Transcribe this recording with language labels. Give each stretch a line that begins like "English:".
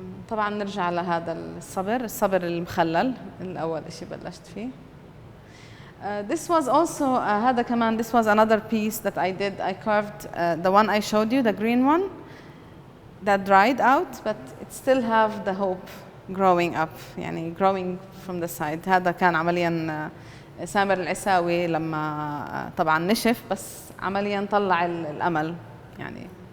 Arabic: طبعا نرجع لهذا الصبر المخلل الأول إشي بلشت فيه.
English: This was also
Arabic: هذا كمان,
English: this was another piece that I did. I carved the one I showed you, the green one that dried out, but it still have the hope growing up, يعني growing from the side.
Arabic: هذا كان عمليا سامر العساوي لما طبعا نشف، بس عمليا طلع الأمل يعني.